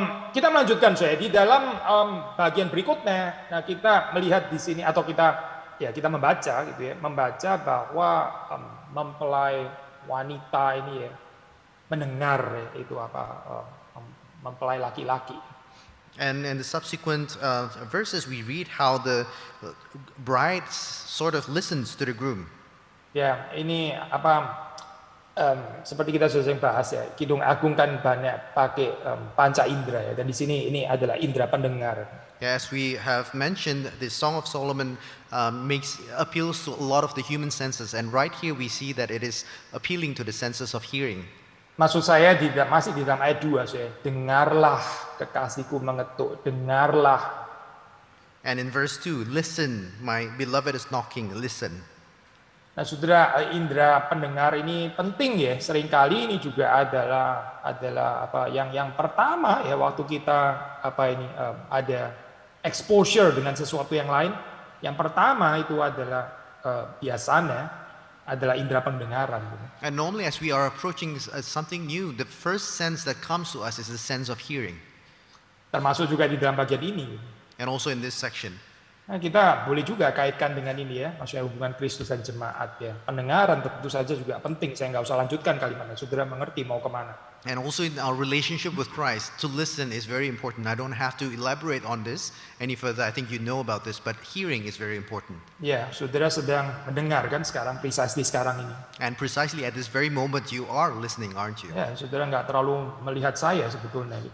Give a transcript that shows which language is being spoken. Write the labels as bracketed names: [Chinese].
[Indonesian] Kita melanjutkan saya di dalam bagian berikutnya. Nah, kita melihat di sini atau kita membaca gitu ya, membaca bahwa mempelai wanita ini ya mendengar ya, itu apa mempelai laki-laki. [English] And in the subsequent verses, we read how the bride sort of listens to the groom. [Indonesian] Ya, ini apa? Seperti kita sudah sering bahas ya, Kidung Agung kan banyak pakai panca indera ya, dan di sini ini adalah indera pendengar. [English] As we have mentioned, the Song of Solomon appeals to a lot of the human senses, and right here we see that it is appealing to the senses of hearing. [Indonesian] Maksud saya masih di dalam ayat 2 saya, dengarlah kekasihku mengetuk, dengarlah. [English] And in verse 2, listen, my beloved is knocking, listen. [Indonesian] Nah, saudara, indera pendengar ini penting ya. Seringkali ini juga adalah apa yang pertama ya waktu kita ada exposure dengan sesuatu yang lain. Yang pertama itu adalah biasanya adalah indera pendengaran. [English] And normally as we are approaching something new, the first sense that comes to us is the sense of hearing. [Indonesian] Termasuk juga di dalam bagian ini. [English] And also in this section. [Indonesian] Nah, kita boleh juga kaitkan dengan ini ya, maksudnya hubungan Kristus dan jemaat ya. Pendengaran tentu saja juga penting, saya nggak usah lanjutkan kalimatnya, saudara mengerti mau kemana. [English] And also in our relationship with Christ, to listen is very important. I don't have to elaborate on this any further, I think you know about this, but hearing is very important. [Indonesian] Ya, saudara sedang mendengar kan sekarang, [English] precisely [Indonesian] sekarang ini. [English] And precisely at this very moment you are listening, aren't you? [Indonesian] Ya, saudara nggak terlalu melihat saya sebetulnya.